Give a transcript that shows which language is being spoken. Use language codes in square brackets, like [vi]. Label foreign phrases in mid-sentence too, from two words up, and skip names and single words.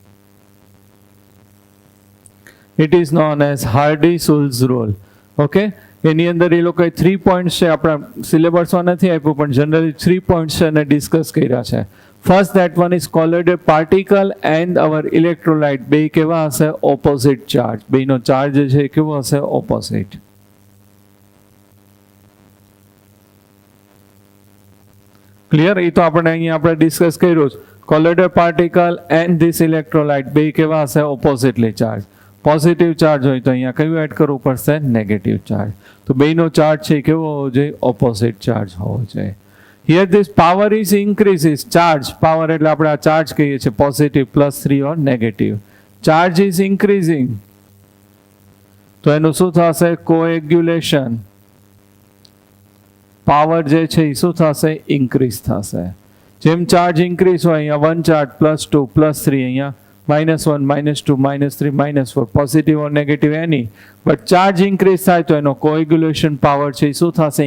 [en] It is known as Hardy-Schulze rule. [gu] Okay, એની અંદર એ લોકોએ 3 પોઈન્ટ્સ છે, આપણા સિલેબસમાં નથી આપ્યું પણ જનરલી 3 પોઈન્ટ્સ છે અને ડિસ્કસ કર્યા છે. [en] ફર્સ્ટ that one is colloidal particle and our electrolyte [gu] બે કેવા હશે? [en] opposite charge. [gu] બેનો ચાર્જ જે છે કેવો હશે? ઓપોઝિટ. ક્લિયર? એ તો આપણે અહીંયા આપણે ડિસ્કસ કર્યું છે. [en] colloidal particle and this electrolyte [gu] બે કેવા હશે? [en] oppositely charge. positive charge [gu] હોય તો અહીંયા કયું એડ કરવું પડશે? [en] negative charge. [gu] તો બેનો ચાર્જ છે કેવો હોવો જોઈએ? [en] opposite charge [gu] હોવો જોઈએ. [en] Here this power is increases. Charge, power [gu] એટલે આપણે આ ચાર્જ કહીએ છીએ, [en] positive +3 or negative. charge is increasing [gu] તો એનું શું થશે? કોએગ્યુલેશન. પાવર જે છે એ શું થશે? ઇન્ક્રીઝ થશે. જેમ [en] charge increase [gu] હોય અહીંયા 1 ચાર્જ +2 +3, અહીંયા -1 -2 -3 -4, [en] positive or negative [gu] એની, [en] but charge increase [gu] થાય તો એનો [en] coagulation power [gu] છે એ શું થશે?